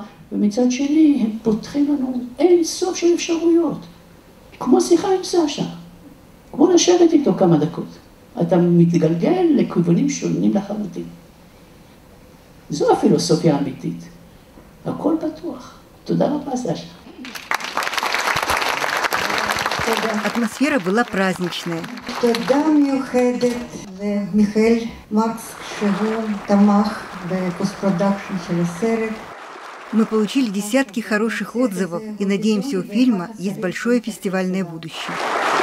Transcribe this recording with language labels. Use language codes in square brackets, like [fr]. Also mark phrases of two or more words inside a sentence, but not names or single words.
[he] ומצד שני, הם פותחים לנו אין סוף של אפשרויות. כמו שיחה עם סשה. כמו לשבת איתו כמה דקות. אתה מתגלגל לכיוונים שונים לחלוטין. זו הפילוסופיה האמיתית. הכל פתוח. תודה רבה, סשה. [ru] Атмосфера была праздничная. [he] תודה מיוחדת למיכאל מקס, שהוא תמך בפוסט-פרודקשן של הסרט. [ru] Мы получили десятки хороших отзывов и надеемся, у фильма есть большое фестивальное будущее.